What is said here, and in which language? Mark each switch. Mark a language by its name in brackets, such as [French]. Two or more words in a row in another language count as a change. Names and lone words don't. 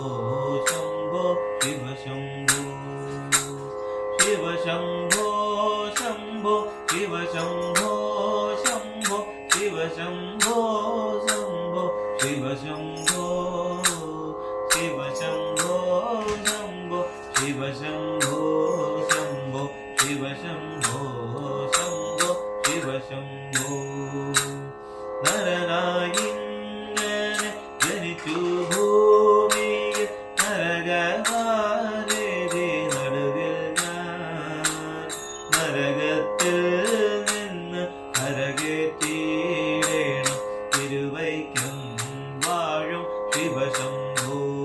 [Sanskrit] शंभो शिव शंभो शिव शंभो शंभो शिव शंभो शंभो शिव शंभो शंभो शिव शंभो शिव शंभो शंभो शिव शंभो शंभो शिव शंभो शंभो शिव शंभो [Malayalam] നരനായിങ്ങനെ ജനിച്ചു ഭൂമിയിൽ നരകവാരേതി നടുവിൽ ഞാൻ നരകത്തിൽ നിന്ന് കരകേറ്റിയിടേണം തിരുവൈക്കം വാഴും ശിവശംഭോ